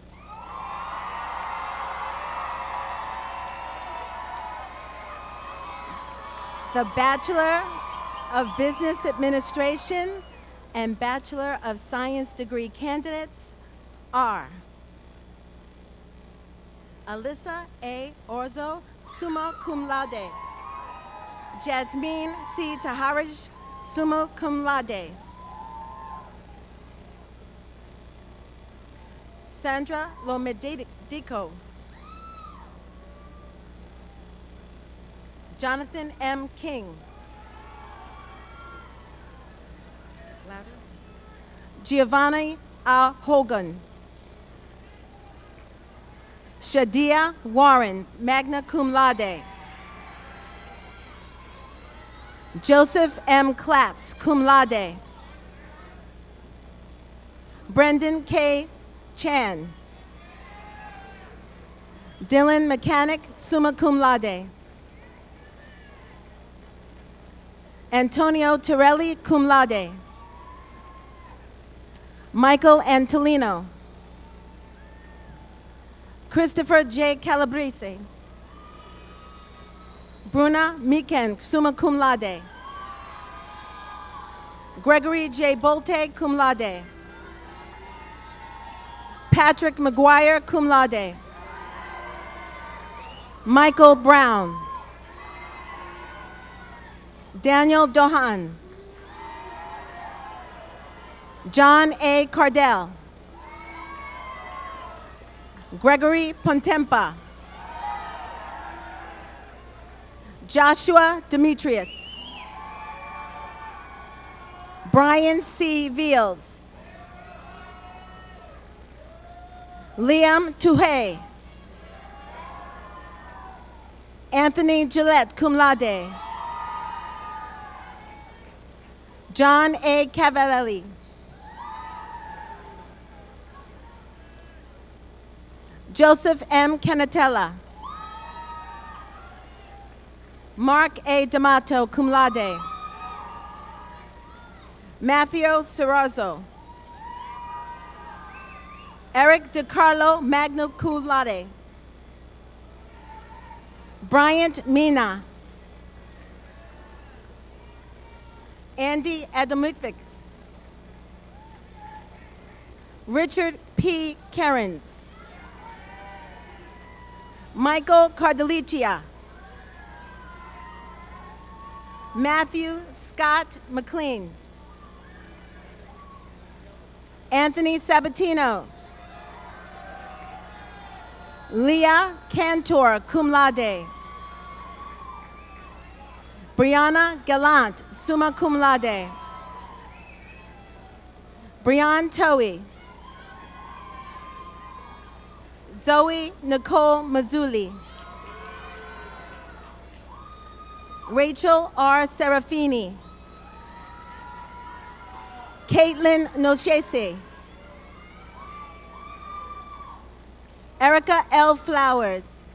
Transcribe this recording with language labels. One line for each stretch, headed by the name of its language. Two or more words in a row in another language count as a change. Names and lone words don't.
English: The Bachelor of Business Administration and Bachelor of Science degree candidates are Alyssa A.
Latin: Orzo, summa cum laude. Jasmine C. Taharaj, summa cum laude.
English: Sandra Lomedico. Jonathan M. King. Louder. Giovanni A. Hogan. Shadia Warren,
Latin: magna cum laude.
English: Joseph M.
Latin: Claps, cum laude.
English: Brendan K. Chan.
Latin: Dylan Mechanic, summa cum laude. Antonio Torelli, cum laude.
English: Michael Antolino. Christopher J. Calabrese.
Latin: Bruna Miken, summa cum laude. Gregory J. Bolte, cum laude. Patrick McGuire, cum laude.
English: Michael Brown. Daniel Dohan. John A. Cardell. Gregory Pontempa. Joshua Demetrius. Brian C. Veals. Liam Tuhey. Anthony Gillette,
Latin: cum laude.
English: John A. Cavallelli. Joseph M. Canatella. Mark A.
Latin: D'Amato, cum laude. Matthew Serrazzo. Eric DiCarlo, magna cum laude.
English: Bryant Mina. Andy Adamowicz. Richard P. Cairns. Michael Cardelicia. Matthew Scott McLean. Anthony Sabatino.
Latin: Leah Cantor, cum laude. Brianna Gallant, summa cum laude.
English: Brian Towie. Zoe Nicole Mazzulli. Rachel R. Serafini. Caitlin Noshese. Erica L. Flowers.